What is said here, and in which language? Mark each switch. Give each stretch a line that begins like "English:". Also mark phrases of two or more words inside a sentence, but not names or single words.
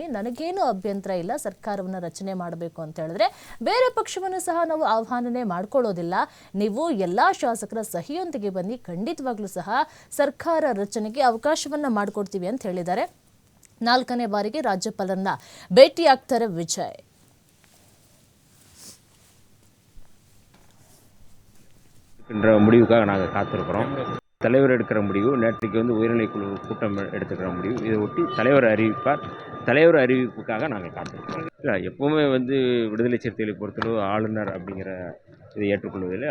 Kannada: ನನಗೇನು ಅಭ್ಯಂತರ ಇಲ್ಲ ಸರ್ಕಾರವನ್ನು ರಚನೆ ಮಾಡಬೇಕು ಅಂತ ಹೇಳಿದ್ರೆ. ಬೇರೆ ಪಕ್ಷವನ್ನು ಸಹ ನಾವು ಆಹ್ವಾನನೆ ಮಾಡ್ಕೊಳ್ಳೋದಿಲ್ಲ. ನೀವು ಎಲ್ಲ ಶಾಸಕರ ಸಹಿಯೊಂದಿಗೆ ಬನ್ನಿ, ಖಂಡಿತವಾಗ್ಲೂ ಸಹ ಸರ್ಕಾರ ರಚನೆಗೆ ಅವಕಾಶವನ್ನ ಮಾಡಿಕೊಡ್ತೀವಿ ಅಂತ ಹೇಳಿದ್ದಾರೆ. 4ನೇ ಬಾರಿಗೆ ರಾಜ್ಯಪಾಲರನ್ನ ಭೇಟಿಯಾಗ್ತಾರೆ ವಿಜಯ್.
Tamil: என்ற முடிவுக்காக நாங்கள் காத்திருக்கிறோம். தலைவர் எடுக்கிற முடிவு நேற்றைக்கு உயர்நிலை குழு கூட்டம் எடுத்துக்கிற முடிவு. இதை ஒட்டி தலைவர் அறிவிப்பார். தலைவர் அறிவிப்புக்காக நாங்கள் காத்திருக்கிறோம். இல்லை, எப்போவுமே விடுதலை சிறுத்தைகளை பொறுத்தளவு ஆளுநர் அப்படிங்கிற இதை ஏற்றுக்கொள்வதில்லை.